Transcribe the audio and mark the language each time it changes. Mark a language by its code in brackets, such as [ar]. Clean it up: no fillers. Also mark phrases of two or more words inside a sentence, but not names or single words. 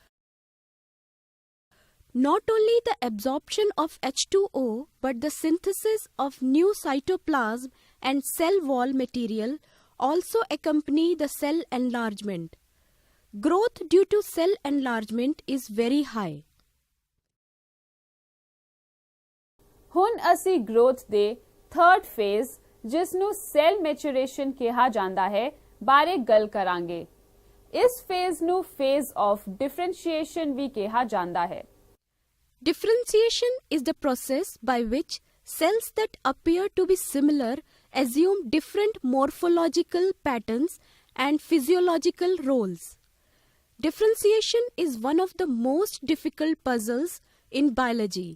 [en] Not only the absorption of H2O but the synthesis of new cytoplasm and cell wall material also accompany the cell enlargement. Growth due to cell enlargement is very high. [pa] ਹੁਣ ਅਸੀਂ growth ਦੇ [en] third phase [pa] ਜਿਸ ਨੂੰ [en] cell maturation [pa] ਕਿਹਾ ਜਾਂਦਾ ਹੈ ਬਾਰੇ ਗੱਲ ਕਰਾਂਗੇ। ਇਸ phase ਨੂੰ [en] phase of differentiation [pa] ਵੀ ਕਿਹਾ ਜਾਂਦਾ ਹੈ। [en] Differentiation is the process by which cells that appear to be similar assume different morphological patterns and physiological roles. Differentiation is one of the most difficult puzzles in biology.